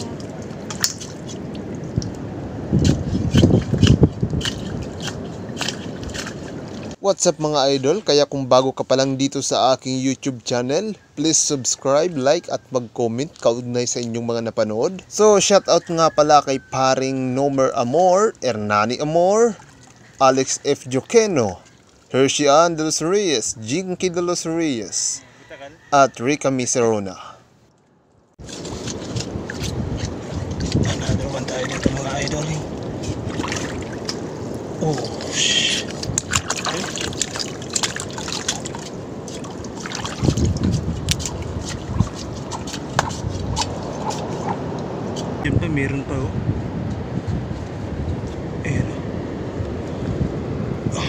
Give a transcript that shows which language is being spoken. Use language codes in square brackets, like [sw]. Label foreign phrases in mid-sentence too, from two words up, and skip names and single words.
[en] What's up [tl] mga idol? Kaya kung bago ka pa lang dito sa aking YouTube channel, [en] please subscribe, like [tl] at mag-comment kaugnay sa inyong mga napanood. So shoutout nga pala kay paring Nomer Amor, Hernani Amor, Alex F. Joqueno, Hershey-Ann de los Reyes, Jinky de los Reyes, at Rica Miserona. [en] Another one [tl] tayo dito mga idol. [en] Oh shit. [tl] Yun pa, meron pa oh. Ayan oh.